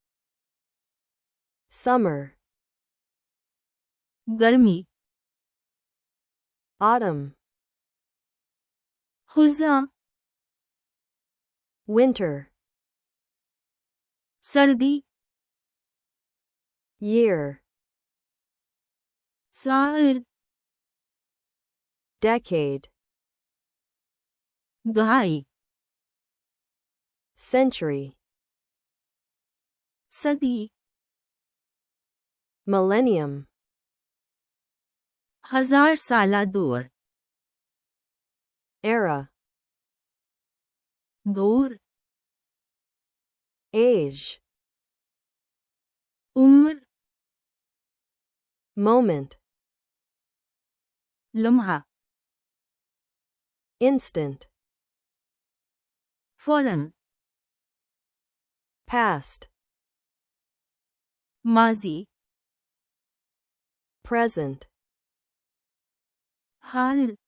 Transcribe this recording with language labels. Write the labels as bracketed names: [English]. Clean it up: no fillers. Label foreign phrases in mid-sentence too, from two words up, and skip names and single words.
[English] summer, [Urdu] گرمی. [English] autumn, [Urdu] خزاں. [English] winter, [Urdu] سردی. [English] year, [Urdu] سال. [English] decade, [Urdu] دہائی. [English] century, [Urdu] صدی. [English] millennium, [Urdu] ہزار سالہ دور. [English] era, [Urdu] دور. [English] age, [Urdu] عمر. [English] moment, [Urdu] لمحہ. [English] instant, [Urdu] فوراً. [English] past, [Urdu] ماضی. [English] present, [Urdu] حال.